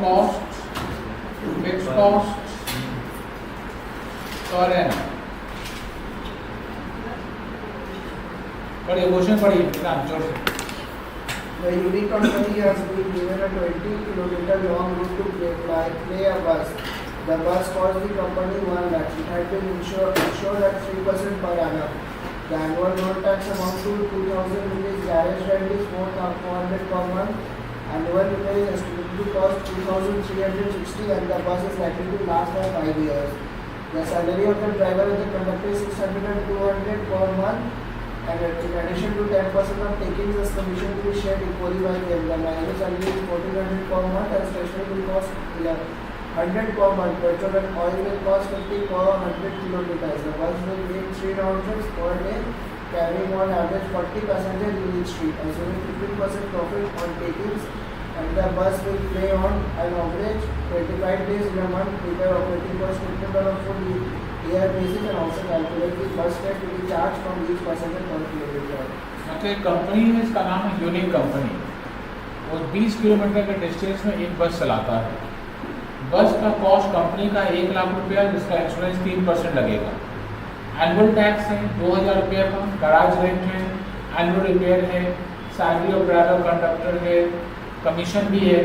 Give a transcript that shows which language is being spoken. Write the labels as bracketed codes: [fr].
[en] Cost, fix cost, per annum. [hi] पढ़िए question पढ़िए ध्यान जोर से। [en] The unique company has been given a 20-kilometer long route to play a bus. The bus cost the company 1 lakh. It had been insured at 3% per annum. The annual road tax amount to 2,000 rupees. Garage rent is 400 per month. Annual repair is estimated to cost 2,360 and the bus is likely to last for 5 years. The salary of the driver and the conductor is 600 and 200 per month. And in addition to 10% of takings, this commission will be shared equally by them. The manager salary is 1,400 per month and stationery will cost 100 per month. Petrol and oil will cost 50 per 100 kilometers. The bus will make 3 round trips per day, carrying on average 40 passengers in each trip, assuming 15% profit on takings. And the bus will pay on an average 25 days in a month. Prepare operating cost statement on a full year basis and also calculate the bus fare to be charged from each passenger per kilometer. [hi] मतलब company है, इसका नाम है unique company. वो 20 kilometre के distance में एक बस चलाता है। बस का कॉस्ट कंपनी का 1 लाख रुपया, जिसका इंश्योरेंस 3% लगेगा। एनुअल टैक्स है 2,000 रुपये का, गराज रेंट है, एनुअल रिपेयर है, सैलरी ऑफ ड्राइवर कंडक्टर है, कमीशन भी है।